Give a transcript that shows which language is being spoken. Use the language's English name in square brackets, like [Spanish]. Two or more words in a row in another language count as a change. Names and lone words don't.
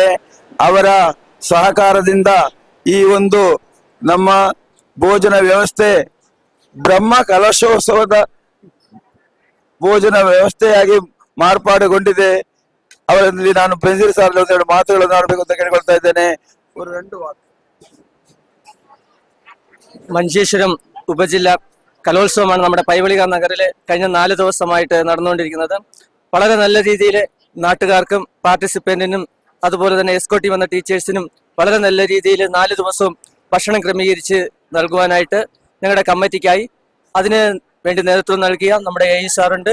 [Kannada] ಅವರ ಸಹಕಾರದಿಂದ ಈ ಒಂದು ನಮ್ಮ ಭೋಜನ ವ್ಯವಸ್ಥೆ ಬ್ರಹ್ಮ ಕಲಶೋತ್ಸವದ ಭೋಜನ ವ್ಯವಸ್ಥೆಯಾಗಿ ಮಾರ್ಪಾಡುಗೊಂಡಿದೆ. ಅವರಲ್ಲಿ ನಾನು ಬೆನ್ಜೀರ್ ಸರ್ ಒಂದೆರಡು ಮಾತುಗಳನ್ನು ಆಡಬೇಕು ಅಂತ ಕೇಳಿಕೊಳ್ತಾ ಇದ್ದೇನೆ. [Malayalam] ഒരു 2 വാക്ക്. മഞ്ചേശ്വരം ഉപജില്ല കലോത്സവമാണ് നമ്മുടെ പൈവളിക നഗറിൽ കഴിഞ്ഞ 4 ദിവസമായിട്ട് നടന്നുകൊണ്ടിരിക്കുന്നത്. വളരെ നല്ല രീതിയിൽ നാട്ടുകാർക്കും പാർട്ടിസിപ്പന്റിനും അതുപോലെ തന്നെ എസ്കോർട്ടി വന്ന ടീച്ചേഴ്സിനും വളരെ നല്ല രീതിയിൽ 4 ദിവസവും ഭക്ഷണം ക്രമീകരിച്ച് നൽകുവാനായിട്ട് ഞങ്ങളുടെ കമ്മിറ്റിക്കായി അതിന് വേണ്ടി നേതൃത്വം നൽകിയ നമ്മുടെ AE സാറുണ്ട്.